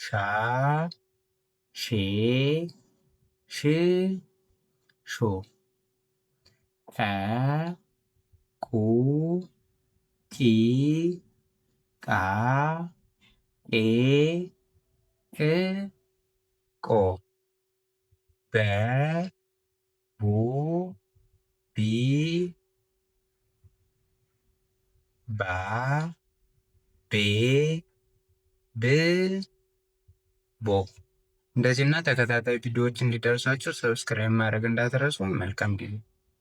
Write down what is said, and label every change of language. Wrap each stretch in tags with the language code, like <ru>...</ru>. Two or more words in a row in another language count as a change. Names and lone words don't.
<am>ሼ ሽ ሾ ቀ ቁ ቂ ቃ ቄ ቅ ቆ በ ቡ ቢ ባ ቤ ብ ቦ እንደዚህና ተከታታይ ቪዲዮዎች እንዲደርሳችሁ ሰብስክራይብ ማድረግ እንዳትረሱ። መልካም ጊዜ</am>